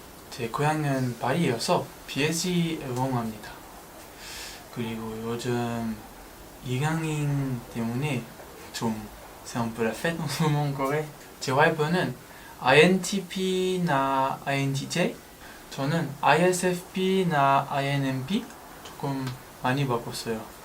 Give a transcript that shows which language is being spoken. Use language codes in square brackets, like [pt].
[ko] 제 고향은 파리여서 PSG 응원합니다. 그리고 요즘 이강인 때문에 [fr] c'est un peu la fête en ce moment en Corée. [ko] 제 와이프는 INTP나 INTJ, 저는 ISFP나 INMP 조금 많이 바꿨어요.